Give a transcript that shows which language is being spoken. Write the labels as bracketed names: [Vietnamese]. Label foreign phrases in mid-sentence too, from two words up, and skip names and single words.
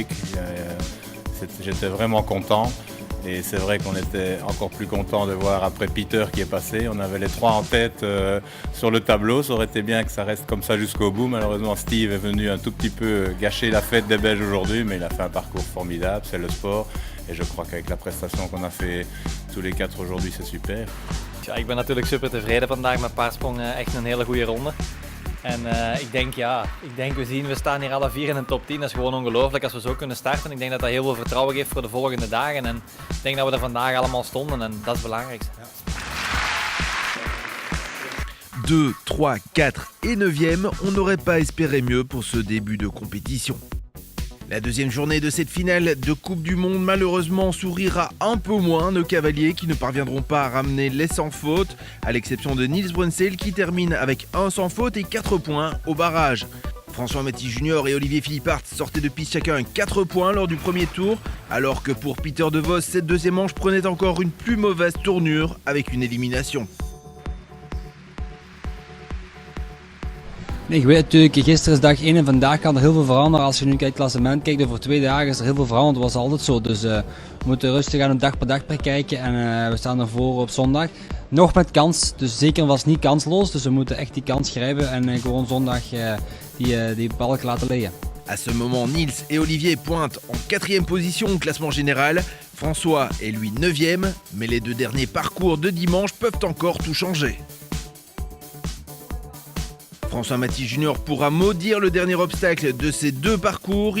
[French] J'étais vraiment content. Et c'est vrai qu'on était encore plus content de voir après Pieter qui est passé. On avait les 3 en tête sur le tableau. Ça aurait été bien que ça reste comme ça jusqu'au bout. Malheureusement, Steve est venu un tout petit peu gâcher la fête des Belges aujourd'hui, mais il a fait un parcours formidable, c'est le sport. Et je crois qu'avec la prestation qu'on a fait tous les 4 aujourd'hui, c'est super. [Dutch] Ja, ik ben natuurlijk super tevreden vandaag met Paarsprong. Echt een hele goede ronde. En we staan hier alle 4 in de top 10. Dat is gewoon ongelooflijk als we zo kunnen starten. Ik denk dat dat heel veel vertrouwen geeft voor de volgende dagen. En ik denk dat we er vandaag allemaal stonden en dat is het belangrijkste. [French] 2, 3, 4 et 9e, on n'aurait pas espéré mieux pour ce début de compétition. La deuxième journée de cette finale de Coupe du Monde malheureusement sourira un peu moins nos cavaliers qui ne parviendront pas à ramener les sans faute, à l'exception de Niels Bruynseels qui termine avec 1 sans faute et 4 points au barrage. François Matthys Junior et Olivier Philippart sortaient de piste chacun 4 points lors du premier tour, alors que pour Pieter de Vos, cette deuxième manche prenait encore une plus mauvaise tournure avec une élimination. [Dutch] Nee, ik weet natuurlijk, gisteren is dag 1 en vandaag kan er heel veel veranderen. Als je nu kijkt het klassement kijkt, over 2 dagen is er heel veel veranderd. Dat was altijd zo. Dus we moeten rustig aan dag per dag bekijken en we staan ervoor op zondag. Nog met kans, dus zeker was niet kansloos. Dus we moeten echt die kans grijpen en gewoon zondag die balk laten liggen. [French] À ce moment, Niels et Olivier pointent en 4e position au classement général. François est lui 9e, mais les 2 derniers parcours de dimanche peuvent encore tout changer. François Matthys Junior pourra maudire le dernier obstacle de ces 2 parcours.